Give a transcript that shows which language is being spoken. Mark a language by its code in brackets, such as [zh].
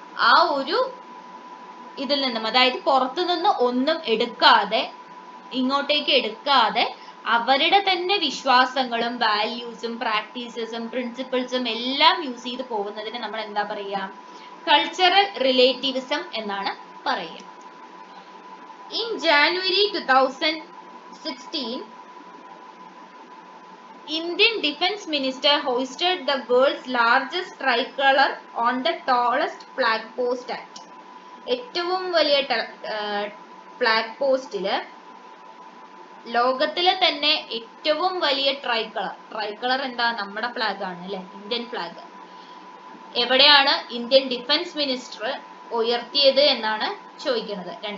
[ml] ആ ഒരു ഇതിൽ നിന്നും, അതായത് പുറത്തു നിന്ന് ഒന്നും എടുക്കാതെ, ഇങ്ങോട്ടേക്ക് എടുക്കാതെ അവരുടെ തന്നെ വിശ്വാസങ്ങളും വാല്യൂസും പ്രാക്ടീസസും പ്രിൻസിപ്പിൾസും എല്ലാം യൂസ് ചെയ്ത് പോകുന്നതിന് നമ്മൾ എന്താ പറയുക? കൾച്ചറൽ റിലേറ്റീവിസം എന്നാണ് പറയുക. [en] In January 2016, Indian Defence Minister hoisted the world's largest tricolor on the tallest flag post at. [ml] ഏറ്റവും വലിയ ഫ്ലാഗ് പോസ്റ്റില്, ലോകത്തിലെ തന്നെ ഏറ്റവും വലിയ ട്രൈക്കളർ എന്താ? നമ്മുടെ ഫ്ലാഗ് ആണ് അല്ലെ, ഇന്ത്യൻ ഫ്ലാഗ്. എവിടെയാണ് ഇന്ത്യൻ ഡിഫൻസ് മിനിസ്റ്റർ ഉയർത്തിയത് എന്നാണ് ചോദിക്കുന്നത്.